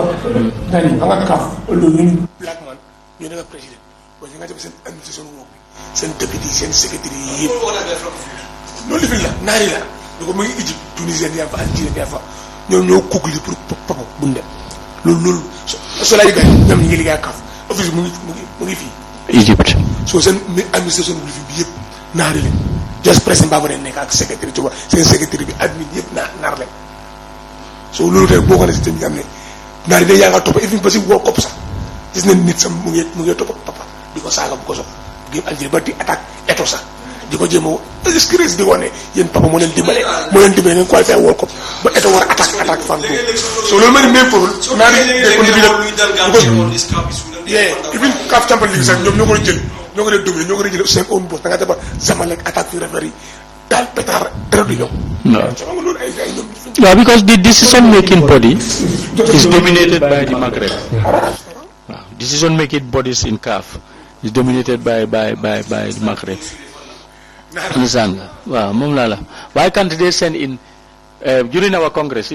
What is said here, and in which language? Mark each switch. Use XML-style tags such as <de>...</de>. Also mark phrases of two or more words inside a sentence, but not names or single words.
<wo>dani nga kaaf loolu</wo> <en>black man</en> <wo>ñu nekk président</wo> <fr>parce que</fr> <wo>nga def seen administration woo seen député seen secrétaire yi yëpp loolu fi la naari la ko mu ngi Égypte Tunisien yaa fa Algérie yaa fa ñoo kugli pour papa bu ndem loolu so la yëgal ñoom ñu ngi liggéey kaaf office mu ngi fii Égypte so seen administration bu fi bi yëpp naari leen just président baba leen nekk ak secrétaire</wo> <fr>tu vois</fr> <wo>seen secrétaire bi admin yëpp naar leen so loolu tey boo ko ne si tamit am ne naari day yaa nga topp even ba si World Cup sax gis nañ nit sam mu ngi topp papa di ko saaga bu ko soxla game Algérie ba di attaque eto sax di ko jéem a discret di ko ne yéen papa moo leen dimbale ngeen qualifié World Cup ba eto war attaque fan boobu so loolu ma ni</wo> <fr>même pour</fr> <wo>naari day contribuer even CAF Champions League sax ñoom ñoo ko jël ñoo ko dominé ñoo ko jël seen</wo> <en>own boss</en> <wo>da nga defar Zamalek attaque fi referee daal pétard dara du ñëw.</wo> <en>No, because the decision making body is dominated by the Maghreb. Decision making bodies in CAF is dominated by the Maghreb. Understand? Wow, mom lala. Why can't they send in during our Congress?</en>